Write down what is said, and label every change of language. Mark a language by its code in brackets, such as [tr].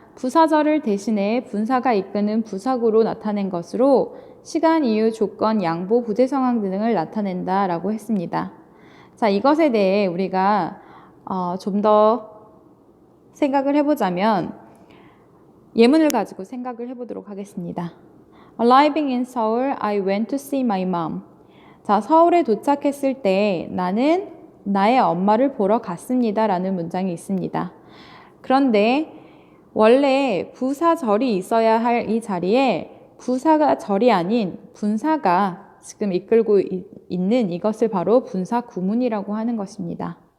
[ko] 부사절을 대신해 분사가 이끄는 부사구로 나타낸 것으로 시간, 이유, 조건, 양보, 부재 상황 등을 나타낸다 라고 했습니다. 자, 이것에 대해 우리가 좀 더 생각을 해보자면 예문을 가지고 생각을 해보도록 하겠습니다. [en] Arriving in Seoul, I went to see my mom. [ko] 자, 서울에 도착했을 때 나는 나의 엄마를 보러 갔습니다 라는 문장이 있습니다. 그런데 원래 부사절이 있어야 할 이 자리에 부사가 절이 아닌 분사가 지금 이끌고 있는 이것을 바로 분사 구문이라고 하는 것입니다.